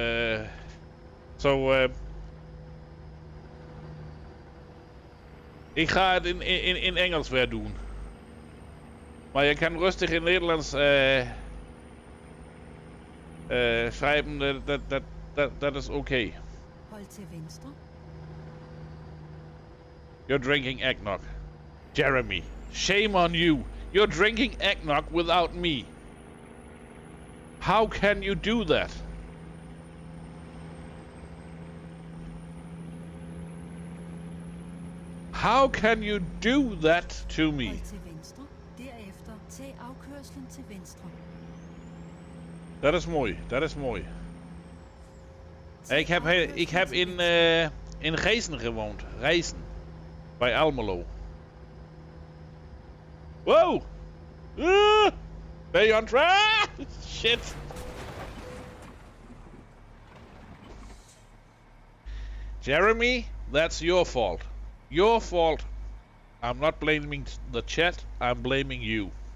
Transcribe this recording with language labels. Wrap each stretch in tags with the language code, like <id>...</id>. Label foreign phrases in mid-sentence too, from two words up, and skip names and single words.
<nl>Ik ga het in Engels weer doen. Maar je kan rustig in Nederlands schrijven, dat is oké.</nl> <da>Hold til venstre.</da> <en>You're drinking eggnog. Jeremy, shame on you. You're drinking eggnog without me. How can you do that? How can you do that to me?</en> <da>Hold til venstre. Derefter tag afkørslen til venstre.</da> <nl>Dat is mooi, dat is mooi. Ik heb in Geesen gewoond. Geesen. Bij Almelo. Wow! Ben je</nl> <en>on track?</en> <nl>Shit.</nl> <en>Jeremy, that's your fault. Your fault. I'm not blaming the chat, I'm blaming you.</en>